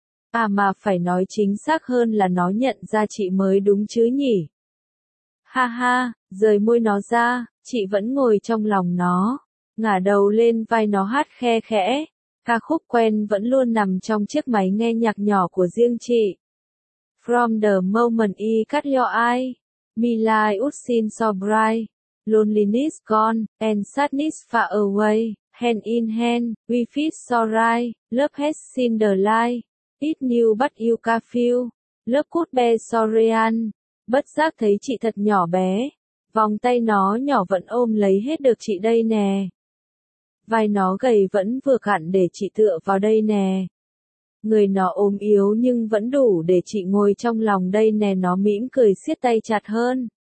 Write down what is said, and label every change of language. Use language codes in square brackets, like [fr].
[vi] À mà phải nói chính xác hơn là nó nhận ra chị mới đúng chứ nhỉ. Ha ha, rời môi nó ra, chị vẫn ngồi trong lòng nó, ngả đầu lên vai nó hát khe khẽ. Ca khúc quen vẫn luôn nằm trong chiếc máy nghe nhạc nhỏ của riêng chị. [en] From the moment I cut your eye, my life would seem so bright, loneliness gone, and sadness far away, hand in hand, we feel so right, love has seen the light, it new but you can feel, love could be so real. [vi] Bất giác thấy chị thật nhỏ bé, vòng tay nó nhỏ vẫn ôm lấy hết được chị đây nè. vai nó gầy vẫn vừa cạn để chị tựa vào đây nè. Người nó ốm yếu nhưng vẫn đủ để chị ngồi trong lòng đây nè, nó mỉm cười siết tay chặt hơn.